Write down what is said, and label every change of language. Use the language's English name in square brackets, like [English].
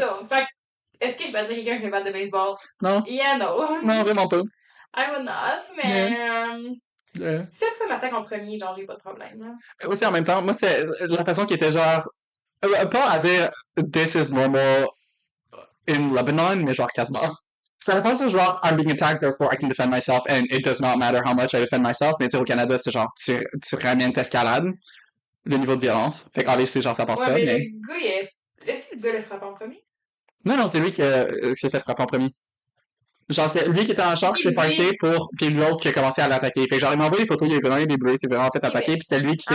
[French] So, fait que, est-ce que je battrais quelqu'un avec une batte de baseball? Non, [English] Yeah, no. [French] non, vraiment pas. [English] I would not, [French] mais si ça m'attaque en premier, genre, j'ai pas de problème, là. Aussi, en même temps, moi, c'est la façon qui était genre, pas à dire [English] this is normal in Lebanon, [French] mais genre quasiment. C'est la façon genre [English] I'm being attacked, therefore I can defend myself, and it does not matter how much I defend myself. [French] Mais tu sais, au Canada, c'est genre, tu ramènes t'escalade le niveau de violence. Fait qu'obviously, genre, ça passe Ouais, pas, mais mais. le gars, il est. Est-ce que le gars le frappe en premier? Non, non, c'est lui qui s'est fait frapper en premier. Genre, c'est lui qui était en char, qui s'est parqué pour. Puis l'autre qui a commencé à l'attaquer. Fait que genre, il m'a envoyé des photos, il est vraiment des bruits, il s'est vraiment fait attaquer, puis c'était lui qui s'est